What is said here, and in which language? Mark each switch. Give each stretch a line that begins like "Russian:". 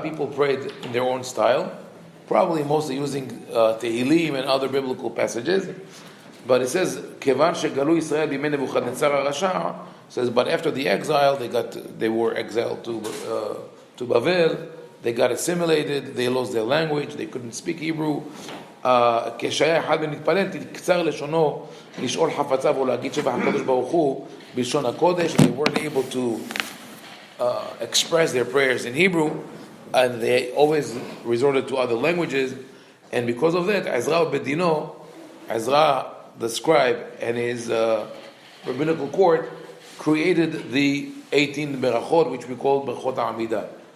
English: People prayed in their own style, probably mostly using Tehillim and other biblical passages. But it says,
Hebrew: "Kevan shegalu Yisrael b'mei Nebuchadnezzar HaRasha,"
English: says, but after the exile, they were exiled to Bavel. They got assimilated. They lost their language. They couldn't speak Hebrew.
Hebrew: כשהיה אחד ונתפלל, תקצר לשונו לשאול חפציו ולהגיד שבח הקדוש ברוך הוא בלשון הקודש.
English: They weren't able to express their prayers in Hebrew, and they always resorted to other languages. And because of that, Ezra Bedino, Ezra the scribe, and his rabbinical court created the 18 Berakhot, which we call Berakhot HaAmidah.